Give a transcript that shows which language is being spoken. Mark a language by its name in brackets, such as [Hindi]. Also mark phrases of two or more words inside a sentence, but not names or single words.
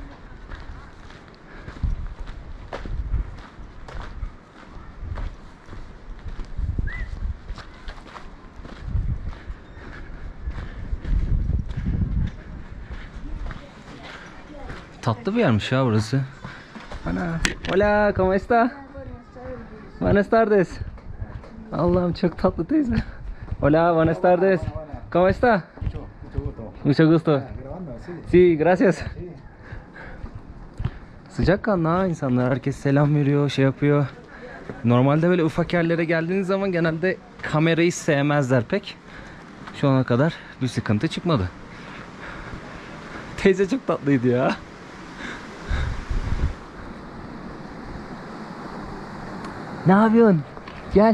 [Turkish] Tatlı bir yermiş ya burası. Ana. [Spanish] Hola, ¿cómo está? Buenas tardes. [Turkish] Allah'ım çok tatlı teyze. [Spanish] Hola, buenas tardes. ¿Cómo está? Mucho gusto. Sí, gracias. [Turkish] Sıcakkanlı ha insanlar. Herkes selam veriyor, şey yapıyor. Normalde böyle ufak yerlere geldiğiniz zaman genelde kamerayı sevmezler pek. Şu ana kadar bir sıkıntı çıkmadı. Teyze çok tatlıydı ya. Ne yapıyorsun? Gel.